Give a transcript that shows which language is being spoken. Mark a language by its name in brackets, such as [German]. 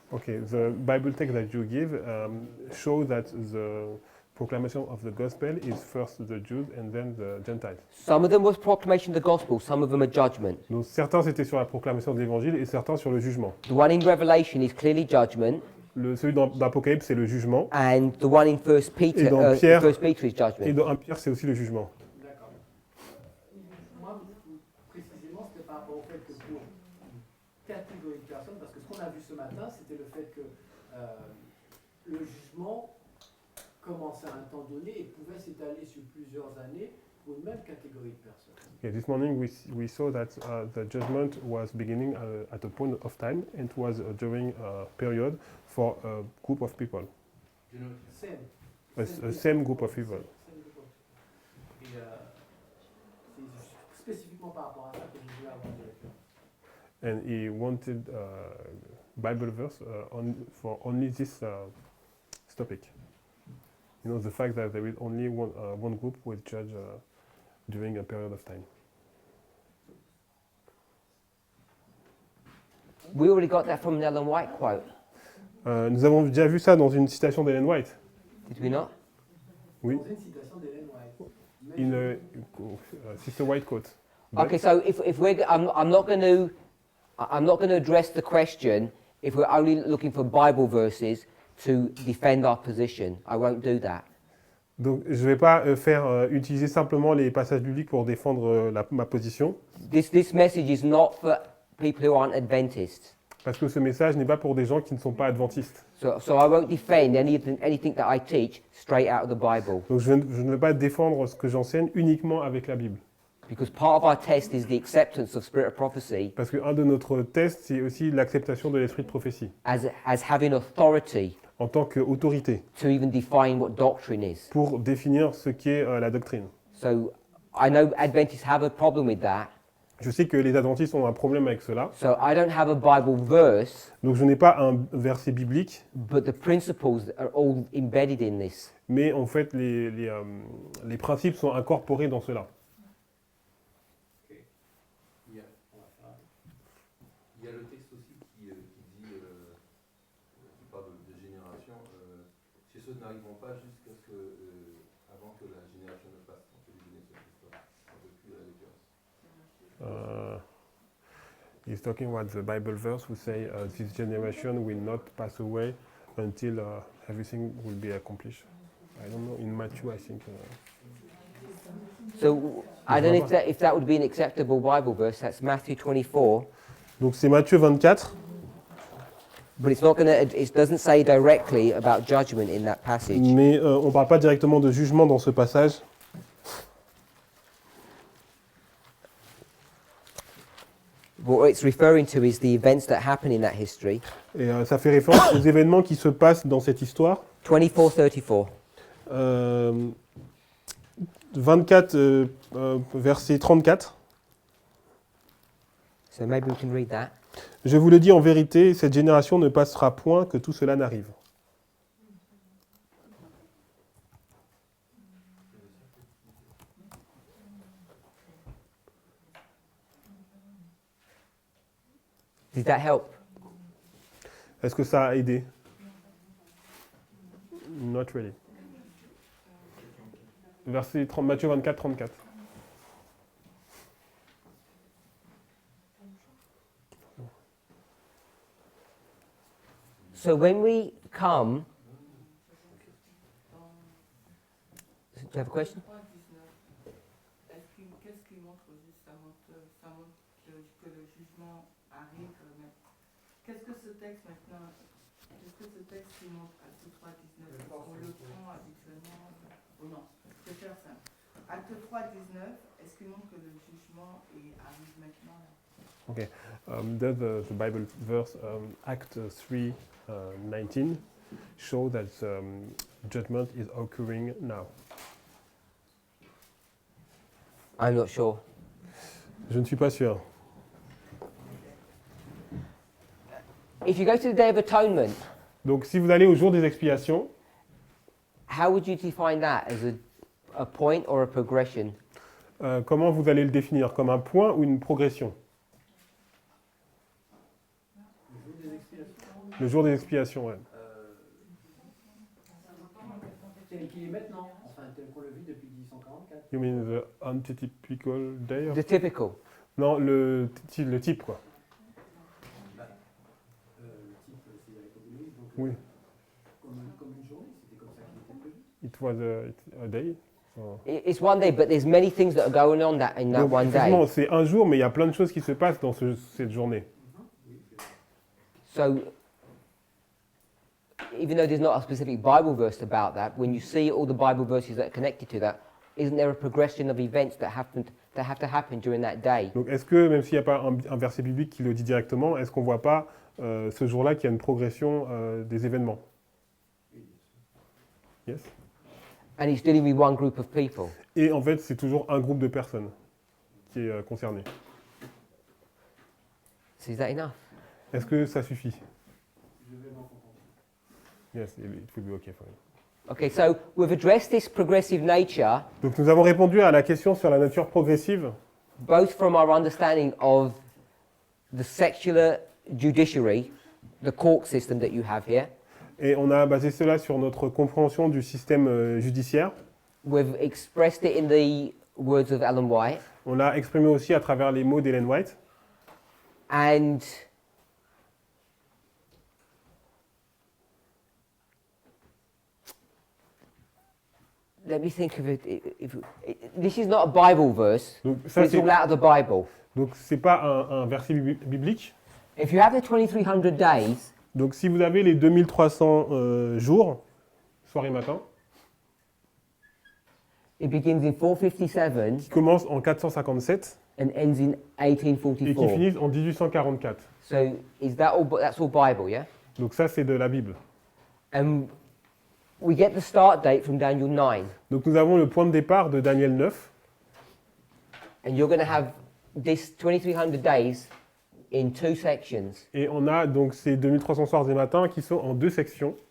[English] Okay, the Bible text that you give show that the proclamation of the gospel is first the Jews and then the Gentiles. Some of them was proclamation of the gospel, some of them are judgment. [French] Donc certains c'était sur la proclamation de l'évangile et certains sur le jugement. [English] The one in Revelation is clearly judgment, [French] Celui d'Apocalypse c'est le jugement [English] and the one in First Peter, [French] Et dans Pierre- [English] First Peter is [French] et [English] judgment. [French] dans 1 Pierre c'est aussi le jugement. D'accord. Moi, précisément, c'était par rapport au fait que pour une catégorie de personnes, parce que ce qu'on a vu ce matin, c'était le fait que le jugement commençait à un temps donné et pouvait s'étaler sur plusieurs années pour une même catégorie de personnes. [English] Okay, this morning we saw that the judgment was beginning at a point of time and was during a period for a group of people, a same group of people. [French] Et c'est spécifiquement par rapport à ça que je voulais avoir des références. [English] And he wanted Bible verse for only this topic. You know, the fact that there is only one group will judge during a period of time. We already got that from an Ellen White quote, [French] Nous avons déjà vu ça dans une citation d'Ellen White. [English] did we not? [French] Oui, Dans une citation d'Ellen White. [English] in Sister White quote. But- Okay, so if we're, I'm not going to address the question if we're only looking for Bible verses to defend our position. I won't do that. [French] Donc je ne vais pas utiliser simplement les passages bibliques pour défendre ma position, [English] This message is not for people who aren't Adventists. [French] parce que ce message n'est pas pour des gens qui ne sont pas adventistes. [English] So I won't defend anything that I teach straight out of the Bible, [French] Donc je ne vais pas défendre ce que j'enseigne uniquement avec la Bible. [English] because part of our test is the acceptance of spirit of prophecy [French] Parce qu'un de notre tests, c'est aussi l'acceptation de l'esprit de prophétie, [English] as having authority [French] en tant qu'autorité, [English] to even define what doctrine is. [French] pour définir ce qu'est la doctrine. [English] So I know Adventists have a problem with that. [French] Je sais que les adventistes ont un problème avec cela, [English] So I don't have a Bible verse, [French] donc je n'ai pas un verset biblique, [English] but the principles are all embedded in this. [French] mais en fait les principes sont incorporés dans cela. Il y a le texte aussi qui dit, qui parle de génération, ces choses n'arriveront pas jusqu'à ce que, avant que la génération ne passe, entre les générations qui soient, depuis la référence. [English] He's talking about the Bible verse who say this generation will not pass away until everything will be accomplished. I don't know, in Matthew I think. So I don't know if that would be an acceptable Bible verse. That's Matthew 24, [French] Donc c'est Matthieu 24, [English] but it's not going to. It doesn't say directly about judgment in that passage. [French] mais on ne parle pas directement de jugement dans ce passage. [English] What it's referring to is the events that happen in that history. [French] Et ça fait référence aux événements qui se passent dans cette histoire. [English] 24:34. [French] 24, verset 34. [English] So maybe we can read that. [French] Je vous le dis en vérité, cette génération ne passera point que tout cela n'arrive. [English] Did that help? [French] Est-ce que ça a aidé? [English] Not really. [French] Verset 30, Matthieu 24, 34. [English] So when we come, do you have a question? 3, 19. [French] Qu'est-ce qui montre juste ça montre que le jugement arrive mais qu'est-ce que ce texte maintenant qu'est-ce que ce texte qui montre acte 3, 19 on le prend habituellement ou non je vais faire simple acte 3, 19 est-ce qu'il montre que le jugement arrive maintenant là? [English] Okay. Does the Bible verse Act 3, 19 show that judgment is occurring now? I'm not sure. [French] Je ne suis pas sûr. [English] If you go to the Day of Atonement, [French] Donc si vous allez au jour des expiations, [English] how would you define that as a point or a progression? [French] comment vous allez le définir? Comme un point ou une progression? Le jour des expiations, ouais. Tel qu'il est maintenant, enfin tel qu'on le vit depuis 1844. [English] You mean the antitypical day? The typical. [French] Non, le type, quoi. Le type, c'est avec l'Église, donc Oui. comme une journée, c'était comme ça qu'il était prévu. [English] It was a day. So- It's one day, but there's many things that are going on in that [French] Donc, [English] one [French] effectivement, [English] day. [French] c'est un jour, mais il y a plein de choses qui se passent dans cette journée. [English] So, even though there's not a specific Bible verse about that, when you see all the Bible verses that are connected to that, isn't there a progression of events that have to happen during that day? [French] Donc, est-ce que, même s'il n'y a pas un verset biblique qui le dit directement, est-ce qu'on ne voit pas ce jour-là qu'il y a une progression des événements? [English] Yes. And it's dealing with one group of people. [French] Et en fait, c'est toujours un groupe de personnes qui est concerné. [English] So is that enough? [French] Est-ce que ça suffit? Je vais m'en contenter. [English] Yes, it will be okay for you. Okay, so we've addressed this progressive nature, [French] Donc, nous avons répondu à la question sur la nature progressive, [English] both from our understanding of the secular judiciary, the court system that you have here. [French] et on a basé cela sur notre compréhension du système judiciaire. [English] We've expressed it in the words of Ellen White. [French] On l'a exprimé aussi à travers les mots d'Ellen White. [English] And let me think of it. This is not a Bible verse. [French] Donc, [English] But [French] ça, [English] it's all out of the Bible. [French] donc c'est pas un verset biblique. [English] If you have the 2300 days, [French] Donc, si vous avez les 2300 jours, soir et matin, [English] it begins in 457 [French] qui commencent en 457 [English] and ends in [French] et qui [English] 1844. [French] finissent en 1844. [English] So is that all? That's all Bible, yeah? [French] Donc, ça, c'est de la Bible. [English] And we get the start date from Daniel 9, [French] Donc, nous avons le point de départ de Daniel 9. [English] and you're going to have this 2300 days in two sections, [French] Et on a donc ces 2300 soirs et matins qui sont en deux sections.